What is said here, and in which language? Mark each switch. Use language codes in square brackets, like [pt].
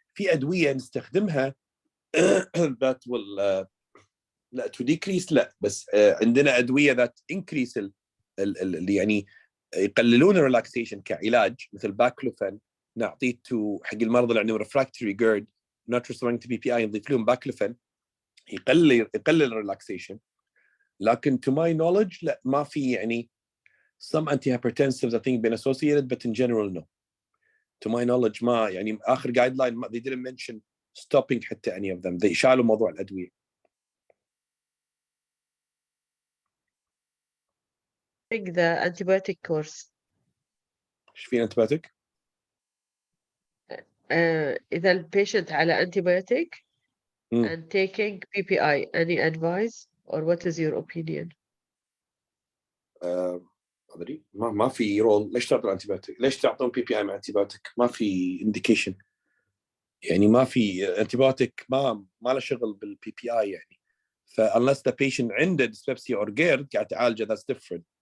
[ar] في ادويه نستخدمها [en] that will [ar] لا [en] to decrease [ar] لا، بس عندنا ادويه [en] that increase [ar] اللي يعني يقللون الريلاكسيشن كعلاج، مثل باكلوفين نعطيه حق المرضى اللي عندهم ريفراكتوري جيرد [en] not responding to PPI، [ar] نضيف لهم باكلوفين يقلل الريلاكسيشن. [en] لكن to my knowledge [ar] لا، ما في يعني [en] some antihypertensives I think been associated but in general no. To my knowledge [ar] ما يعني آخر [en] guideline they didn't mention stopping حتى any of them. [ar] they شالوا موضوع الأدوية. [en] The antibiotic course. [ar] ايش في antibiotic؟ [en] إذا البيشنت على antibiotic and taking PPI, any advice or what is your opinion? [ar] ادري ما في رول. ليش تعطون انتيبيوتيك؟ ليش تعطون PPI مع انتيبيوتيك؟ ما في انديكيشن، يعني ما في انتيبيوتيك ما له شغل بالبي بي اي يعني. [en] ف unless the patient عنده dyspepsia or GERD [ar] قاعد تعالجه [en] that's different.